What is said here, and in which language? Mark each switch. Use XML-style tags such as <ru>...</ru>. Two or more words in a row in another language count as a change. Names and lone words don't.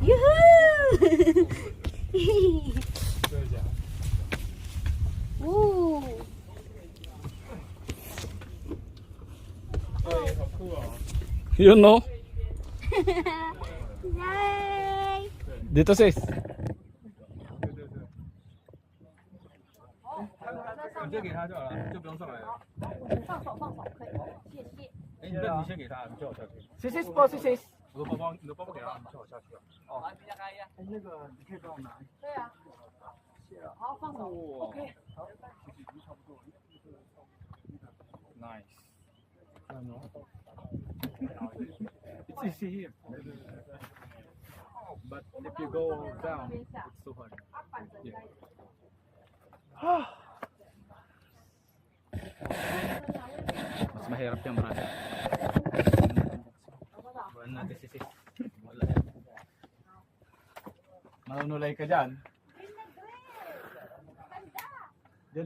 <zh>Yuhuu! 真的假的？ Woo! 对，好酷哦！</zh> <tl>Yun no. Yay! Dito sis.</tl> <zh>对对对，直接给他就好了，就不用上来了。放手放手，可以，谢谢。哎，你先给他，你叫我下去。</zh> <tl>Sis po, sis.</tl> <zh>我的包包，你的包包给他，你叫我下去啊。哎，那个你可以帮我拿。对啊。好，放手。OK。</zh> <en>Nice. It's easy here. But if you go down, it's so hard. Yeah.</en> <tl>Mas mahirap yung brother. Buwan natin si sis. Wala. Manunulay ka dyan. Diyan o.</tl>